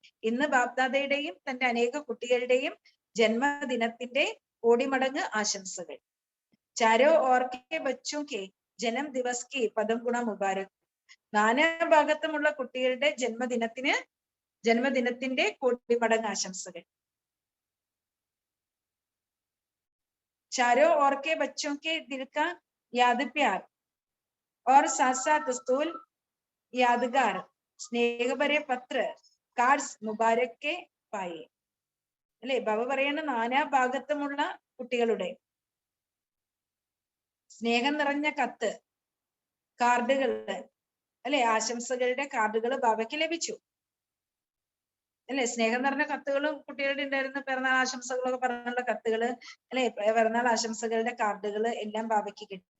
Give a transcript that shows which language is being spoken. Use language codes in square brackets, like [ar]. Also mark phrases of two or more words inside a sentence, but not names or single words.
[ml] ഇന്ന് ബാപ്ദാദയുടെയും തന്റെ അനേക കുട്ടികളുടെയും ജന്മദിനത്തിന്റെ കോടിമടങ്ങ് ആശംസകൾ. [hi] चारों ओर के बच्चों के जन्म दिवस की पदम गुना मुबारक. [ml] നാനാഭാഗത്തുമുള്ള കുട്ടികളുടെ ജന്മദിനത്തിന്റെ കോടിമടങ്ങ് ആശംസകൾ. [hi] चारों ओर के बच्चों के दिल का याद प्यार और साथ साथ स्थूल यादगार स्नेह भरे पत्र कार्ड्स मुबारक के पाई. [ml] അല്ലെ, ബാബ പറയുന്ന നാനാ ഭാഗത്തുമുള്ള കുട്ടികളുടെ സ്നേഹം നിറഞ്ഞ കത്ത്, കാർഡുകൾ, അല്ലെ, ആശംസകളുടെ കാർഡുകൾ ബാബയ്ക്ക് ലഭിച്ചു. അല്ലെ, സ്നേഹം നിറഞ്ഞ കത്തുകളും കുട്ടികളുടെ ഉണ്ടായിരുന്ന പിറന്നാൾ ആശംസകളൊക്കെ പറഞ്ഞുള്ള കത്തുകള്, അല്ലെ, പിറന്നാൾ ആശംസകളുടെ കാർഡുകള് എല്ലാം ബാബയ്ക്ക് കിട്ടി.